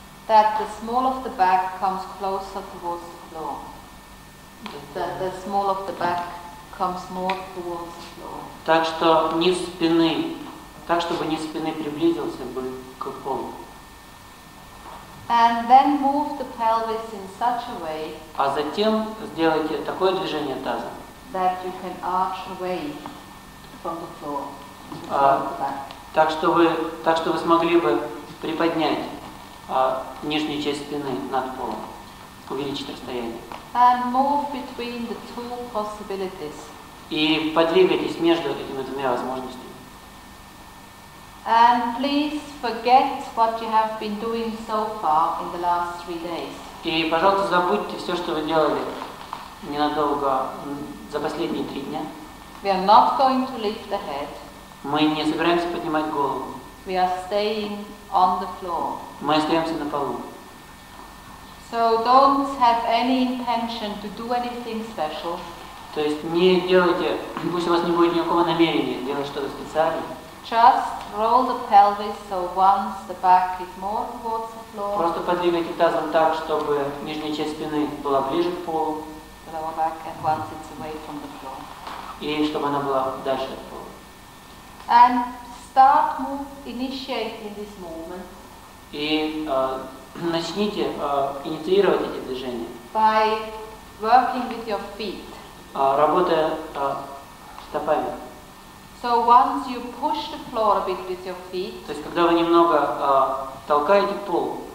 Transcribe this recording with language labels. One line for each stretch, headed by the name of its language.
English: that the small of the back comes closer towards the floor. The small of the back comes more towards the floor.
Russian: Так что низ спины, так чтобы низ спины приблизился бы к полу.
English: And then move the pelvis in such a way
Russian: А затем сделайте такое движение таза,
English: that you can arch away from the floor. The back.
Russian: так что вы смогли бы приподнять нижнюю часть спины над полом, увеличить расстояние.
English: And move between the two possibilities.
Russian: И подвигайтесь между этими двумя возможностями.
English: And please forget what you have been doing so far in the last 3 days.
Russian: И, пожалуйста, забудьте все, что вы делали ненадолго за последние 3 дня.
English: We are not going to lift the head.
Russian: Мы не собираемся поднимать голову.
English: We are staying on the floor.
Russian: Мы остаемся на полу.
English: So don't have any intention to do anything special.
Russian: То есть не делайте, пусть у вас не будет никакого намерения делать что-то специальное.
English: Just roll the pelvis so once the back is more towards the floor,
Russian: Просто подвигайте тазом так, чтобы нижняя часть спины была ближе к полу,
English: the lower back, and once it's away from the floor.
Russian: и чтобы она была дальше от пола.
English: And initiating this movement
Russian: И начните инициировать эти движения,
English: by working with your feet.
Russian: работая стопами.
English: So once you push the floor a bit with your feet,
Russian: То есть когда вы немного толкаете пол